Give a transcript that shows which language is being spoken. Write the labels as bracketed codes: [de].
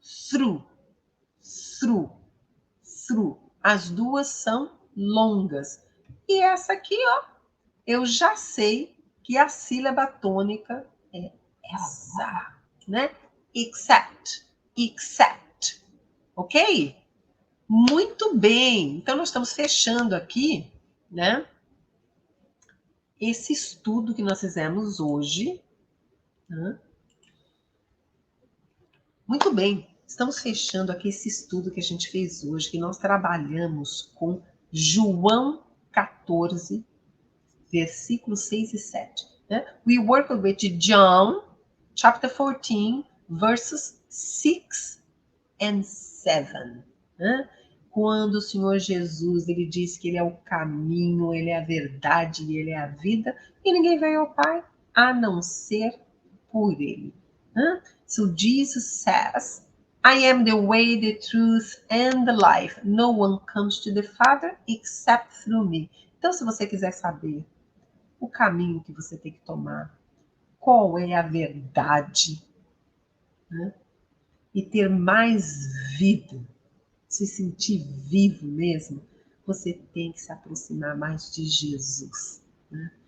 [en] through, through, through. [pt] As duas são longas. E essa aqui, ó, eu já sei que a sílaba tônica é essa, né? Except, except, ok? Muito bem. Então, nós estamos fechando aqui, né? Esse estudo que nós fizemos hoje. Né? Muito bem. Estamos fechando aqui esse estudo que a gente fez hoje, que nós trabalhamos com João 14, versículos 6 e 7. Né? [en] We work with John, chapter 14, verses 6 and 7. [pt] Né? Quando o Senhor Jesus ele diz que ele é o caminho, ele é a verdade e ele é a vida, e ninguém vem ao Pai a não ser por ele. Né? [en] So Jesus says, I am the way, the truth and the life. No one comes to the Father except through me. [pt] Então, se você quiser saber o caminho que você tem que tomar, qual é a verdade, né? E ter mais vida, se sentir vivo mesmo, você tem que se aproximar mais de Jesus. Né?